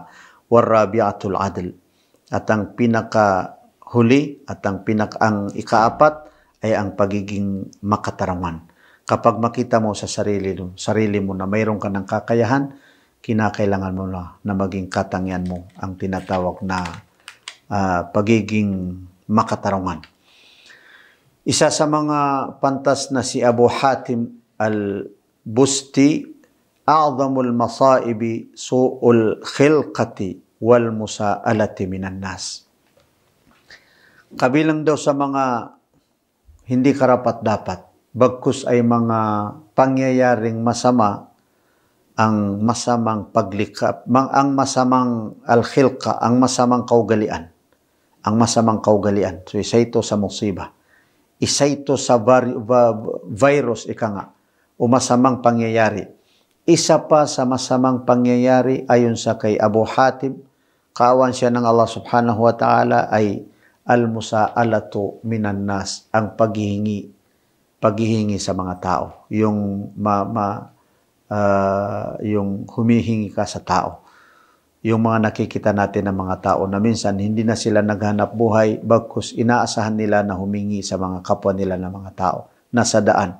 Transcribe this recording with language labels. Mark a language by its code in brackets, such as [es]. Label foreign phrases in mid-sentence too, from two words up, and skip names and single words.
[ar] ورابعة العدل, [tl] at ang pinakahuli at ang ika-4 ay ang pagiging makataraman. Kapag makita mo sa sarili mo na mayroon ka ng kakayahan, kinakailangan mo na maging katangian mo ang tinatawag na pagiging makatarungan. Isa sa mga pantas na si Abu Hatim al-Busti, [ar] أعظم المصائب سوء الخلقة والمسألة من الناس. [tl] Kabilang daw sa mga hindi karapat-dapat, bagkus ay mga pangyayaring masama, ang masamang paglikap, ang masamang al-khilqa, ang masamang kaugalian. Ang masamang kaugalian. So, isa ito sa musiba. Isa ito sa virus, ika nga, o masamang pangyayari. Isa pa sa masamang pangyayari ayon sa kay Abu Hatim, kaawan siya ng [ar] Allah سبحانه وتعالى, ay المسألة من الناس, [tl] ang paghihingi sa mga tao. Yung humihingi ka sa tao. Yung mga nakikita natin ng mga tao na minsan hindi na sila naghanap buhay, bagkus inaasahan nila na humingi sa mga kapwa nila ng mga tao nasa daan.